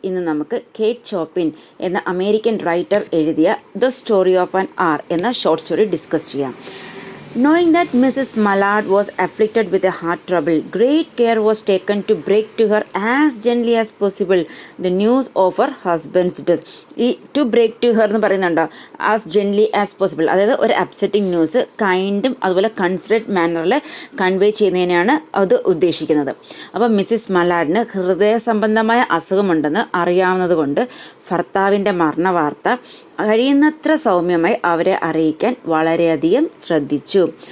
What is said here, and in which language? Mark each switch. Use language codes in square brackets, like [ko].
[ml] ഇന്ന് നമുക്ക് കേറ്റ് ചോപ്പിൻ എന്ന അമേരിക്കൻ റൈറ്റർ എഴുതിയ the story of an R എന്ന ഷോർട്ട് സ്റ്റോറി ഡിസ്കസ് ചെയ്യാം. [en] Knowing that Mrs. Mallard was afflicted with a heart trouble, great care was taken to break to her as gently as possible the news of her husband's death. [ml] ഈ [en] to break to her [ml] എന്ന് പറയുന്നുണ്ടോ, [en] as gently as possible, [ml] അതായത് ഒരു [en] upsetting news കൈൻഡും [ml] അതുപോലെ [en] considered മാനറിൽ convey [ml] ചെയ്യുന്നതിനാണ് അത് ഉദ്ദേശിക്കുന്നത്. അപ്പോൾ മിസ്സിസ് മലാഡിന് ഹൃദയ സംബന്ധമായ അസുഖമുണ്ടെന്ന് അറിയാവുന്നത് കൊണ്ട് ഭർത്താവിൻ്റെ മരണവാർത്ത കഴിയുന്നത്ര സൗമ്യമായി അവരെ അറിയിക്കാൻ വളരെയധികം ശ്രദ്ധിച്ചു.